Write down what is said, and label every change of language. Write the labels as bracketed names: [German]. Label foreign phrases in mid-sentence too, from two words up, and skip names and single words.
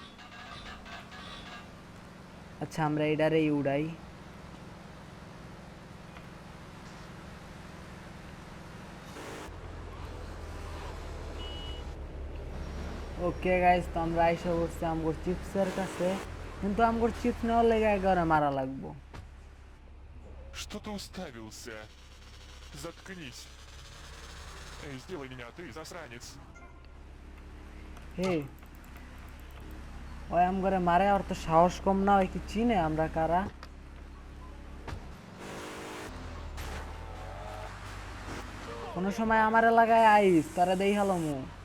[Bangla] আচ্ছা আমরা এটারেই উড়াই। [English] okay guys, [Bangla] তো আমরা আইসা পড়ছি আমগোর চিপসের কাছে, কিন্তু আমগোর চিপস নেওয়ার লেগে একবারে মারা লাগবো। [Russian] Что ты уставился? Заткнись. Эй, сделай меня, ты, засранец. [Bangla] হে ওই আমগরে মারে, আর তো সাহস কম না, ওই কি চিনে আমরা কারা? কোনো সময় আমার এলাকায় আইস তারা দেই হালমু।